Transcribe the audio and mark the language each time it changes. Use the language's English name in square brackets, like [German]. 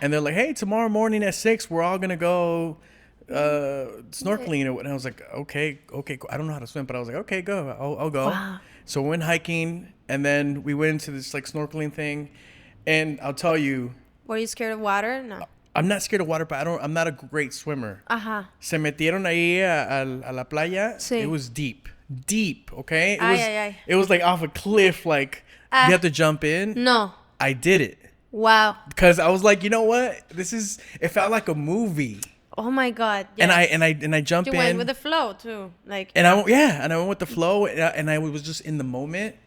[English] And they're like, "Hey, tomorrow morning at 6, we're all gonna go snorkeling," and I was like, "Okay, cool. I don't know how to swim, but I was like, okay, go, I'll go." Wow. So we went hiking, and then we went into this like snorkeling thing, and I'll tell you. Were you scared of water? No. I'm not scared of water, but I'm not a great swimmer. Ajá. [Spanish] Se metieron ahí a la playa. Sí. [English] It was deep, okay? Ay. It was like off a cliff, like you have to jump in. No. I did it Wow. because I was like, you know what? It felt like a movie, Oh my God. Yes. and I jumped You in. went with the flow too. Like. and I went with the flow, and I was just in the moment.